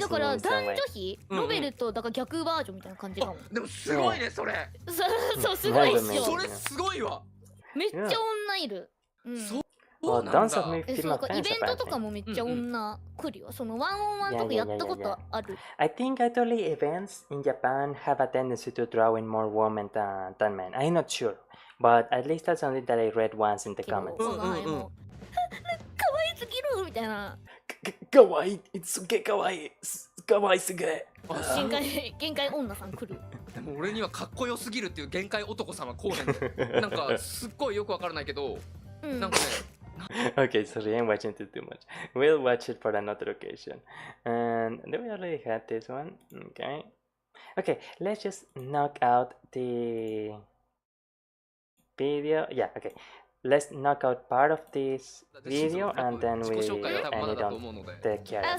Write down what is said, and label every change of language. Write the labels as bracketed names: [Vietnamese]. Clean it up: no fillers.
[Japanese] だから男女比、ロベルとだから逆バージョンみたいな感じかも。でもすごいね、それ。そう、すごいっしょ。それすごいわ。めっちゃ女いる。そうなんだ。そうか、イベントとかもめっちゃ女来るよ。そのワンオンワンとかやったことある。 [English] I think actually events in Japan have a tendency to draw in more women than men. I'm not sure, but at least that's something that I read once in the comments. [Japanese] 可愛すぎるみたいな。かわいい、すげえかわいい、かわいすげえ。限界女さん来る。でも俺にはかっこよすぎるっていう限界男様こうへん。なんかすっごいよくわからないけど、なんかね。 [English] Okay, sorry, I'm watching too much. We'll watch it for another occasion. And then we already had this one. Okay. Okay, let's just knock out the video. Yeah, okay. Let's knock out part of this video and then we end it on the Kiara.